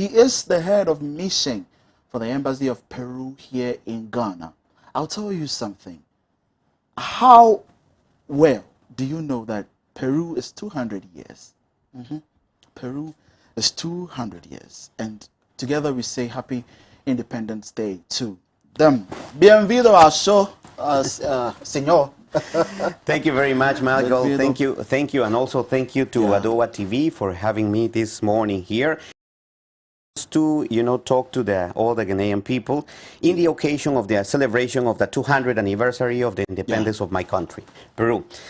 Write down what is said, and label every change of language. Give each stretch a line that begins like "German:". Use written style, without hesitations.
English: He is the head of mission for the Embassy of Peru here in Ghana. I'll tell you something. How well do you know that Peru is 200 years? Peru is 200 years. And together we say Happy Independence Day to them.
Spanish: Bienvenido al show, señor.
English: Thank you very much, Michael. Thank you, and also thank you to Adowa TV for having me this morning here to talk to all the Ghanaian people in the occasion of the celebration of the 200th anniversary of the independence of my country, Peru.